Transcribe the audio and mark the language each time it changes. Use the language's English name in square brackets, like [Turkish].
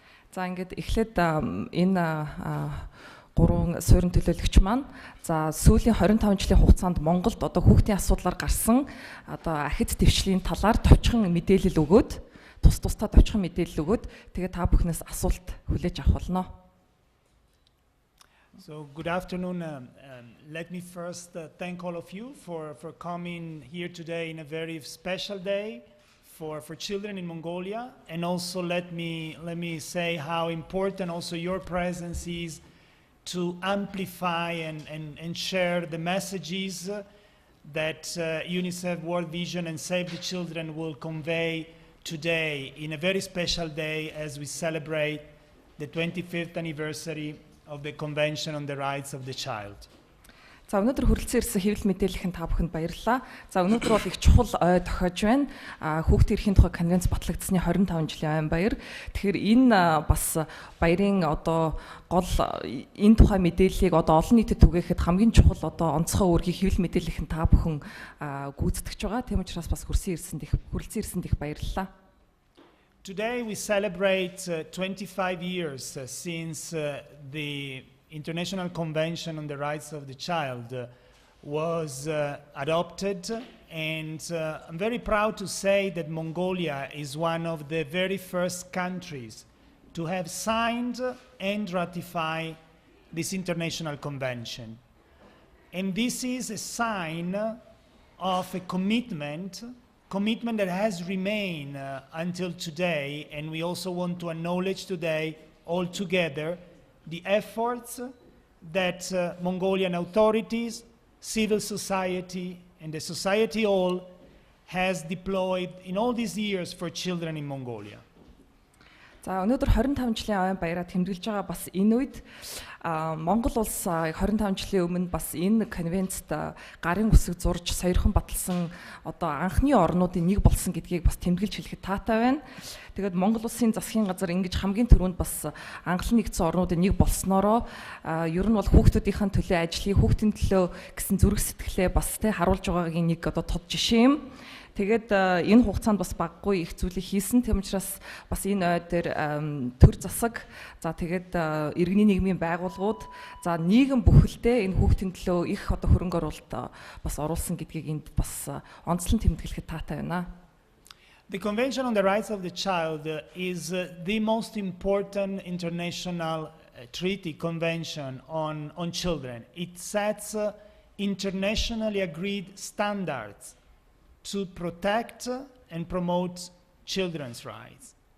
[Mongolian] За ингээд эхлээд энэ гурван суурин төлөөлөгч маань за сүүлийн 25 жилийн хугацаанд Монголд хүүхдийн асуудлаар гарсан ахиц твшлийн талаар товчхон мэдээлэл өгөөд тусдаа товчхон мэдээлэл өгөөд тэгээ та бүхнээс асуулт хүлээж авах болно. [English] So good afternoon. Let me first thank all of you for coming here today in a very special day for children in Mongolia, and also let me say how important also your presence is to amplify and share the messages that UNICEF World Vision and Save the Children will convey today in a very special day as we celebrate the 25th anniversary of the Convention on the Rights of the Child. [Mongolian] За өнөөдөр хүрэлцэн ирсэн хэвлэл мэдээллийн та бүхэнд баярлалаа. За өнөөдөр бол их чухал ой тохиож байна. Хүүхдийн эрхийн тухай конвенц батлагдсны 25 жилийн ой баяр. Тэгэхээр энэ бас баярын гол энэ тухай мэдээллийг олон нийтэд түгээхэд хамгийн чухал онцгой үүргийг хэвлэл мэдээллийн та бүхэн гүйцэтгэж байгаа. Тийм учраас бас хүрэлцэн ирсэнд их баярлалаа. [English] Today we celebrate 25 years since the International Convention on the Rights of the Child was adopted, and I'm very proud to say that Mongolia is one of the very first countries to have signed and ratified this international convention. And this is a sign of a commitment that has remained until today, and we also want to acknowledge today all together the efforts that Mongolian authorities, civil society, and the society all has deployed in all these years for children in Mongolia. [Mongolian] За өнөөдөр 25 жилийн ой баяраа тэмдэглэж байгаа бас энэ үед Монгол улс 25 жилийн өмнө бас энэ конвенцт гарын үсэг зурж сойрхон баталсан анхны орнуудын нэг болсон гэдгийг бас тэмдэглэж хэлэхэд таатай байна. Тэгээд Монгол улсын засгийн газар ингэж хамгийн түрүүнд бас анхлан нэгдсэн орнуудын нэг болсноороо ер нь бол хүүхдүүдийн төлөө ажлыг хүүхдийн төлөө гэсэн зүрх сэтгэлээ бас харуулж байгаагийн нэг тод жишээ юм. Тэгээд энэ хугацаанд бас баггүй их зүйлийг хийсэн. Тэм учраас бас энэ ой дээр төр засаг, за тэгээд иргэний нийгмийн байгууллагууд, за нийгэм бүхэлдээ энэ хүүхдийн төлөө их хөрөнгө оруулалт бас оруулсан гэдгийг энд бас онцлон тэмдэглэхэд таатай байна. [English] The Convention on the Rights of the Child is the most important international treaty convention on children. It sets internationally agreed standards to protect and promote children's rights.